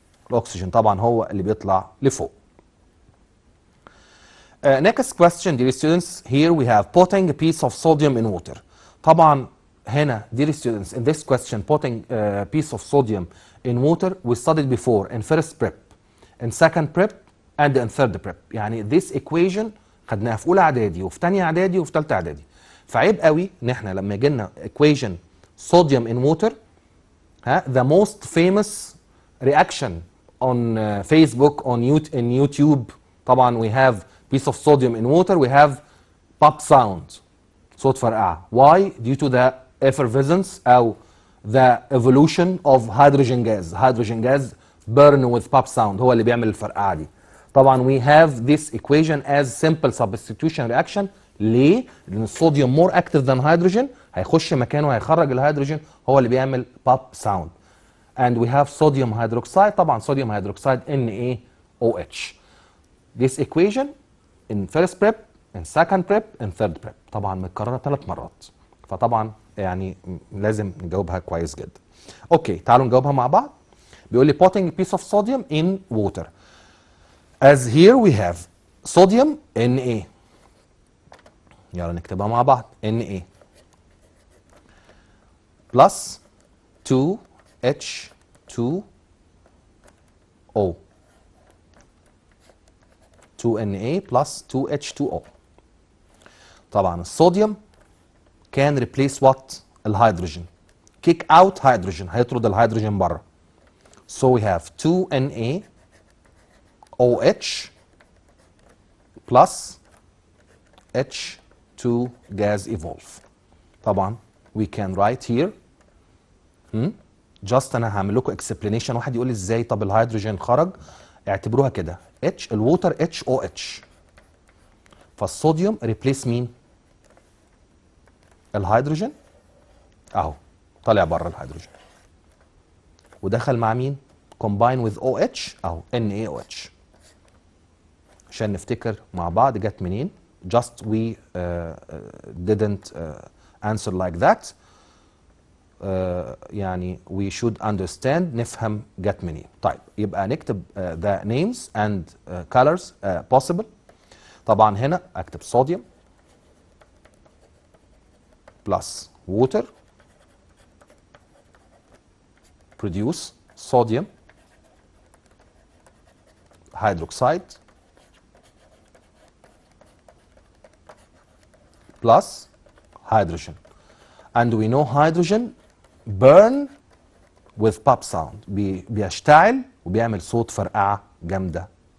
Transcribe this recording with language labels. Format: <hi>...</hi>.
<ar>الأكسجين طبعا هو اللي بيطلع لفوق.</ar> <en>Next question dear students, here we have putting a piece of sodium in water.</en> <ar>طبعا هنا</ar> <en>dear students in this question putting a piece of sodium in water we studied before in first prep, in second prep and in third prep.</en> <ar>يعني</ar> <en>this equation</en> <ar>خدناها في اولى اعدادي وفي ثانيه اعدادي وفي ثالثه اعدادي. فعيب قوي ان احنا لما يجي لنا</ar> <en>equation sodium in water the most famous reaction on Facebook on YouTube طبعا we have piece of sodium in water we have pop sound</en> <ar>صوت فرقعة.</ar> <en>Why? Due to the effervescence أو the evolution of hydrogen gas. Hydrogen gas burn with pop sound</en> <ar>هو اللي بيعمل الفرقعة دي. طبعا</ar> <en>we have this equation as simple substitution reaction.</en> <ar>ليه؟ لأن الصوديوم</ar> <en>more active than hydrogen</en> <ar>هيخش مكانه هيخرج الهيدروجين هو اللي بيعمل</ar> <en>pop sound. And we have sodium hydroxide.</en> <ar>طبعا</ar> <en>sodium hydroxide NaOH. This equation in first prep, in second prep, in third prep.</en> <ar>طبعا متكررة 3 مرات. فطبعا يعني لازم نجاوبها كويس جدا. اوكي تعالوا نجاوبها مع بعض. بيقول لي putting a piece of sodium in water. As here we have sodium Na. يلا نكتبها مع بعض. Na plus 2H2O.</ar> <en>2Na plus 2H2O.</en> <ar>طبعا الصوديوم</ar> <en>can replace what؟</en> <ar>الهيدروجين.</ar> <en>kick out hydrogen</en> <ar>هيطرد الهيدروجين بره.</ar> <en>So we have 2NaOH plus H2 gas evolve. طبعا we can write here just</en> <ar>انا هعمل لكم</ar> <en>explanation.</en> <ar>واحد يقول لي ازاي؟ طب الهيدروجين خرج. اعتبروها كده H الووتر HOH. فالصوديوم replace مين؟ الهيدروجين اهو طالع بره الهيدروجين ودخل مع مين؟</ar> <en>combine with OH</en> <ar>اهو NaOH. عشان نفتكر مع بعض جت منين.</ar> <en>just we didn't answer like that.</en> <ar>يعني</ar> <en>we should understand</en> <ar>نفهم جت منين. طيب يبقى نكتب</ar> <en>the names and colors possible.</en> <ar>طبعا هنا اكتب صوديوم</ar> <en>plus water produce sodium hydroxide plus hydrogen. And we know hydrogen burn with pop sound.</en> <ar>بيشتعل وبيعمل صوت فرقعة جامدة.</ar>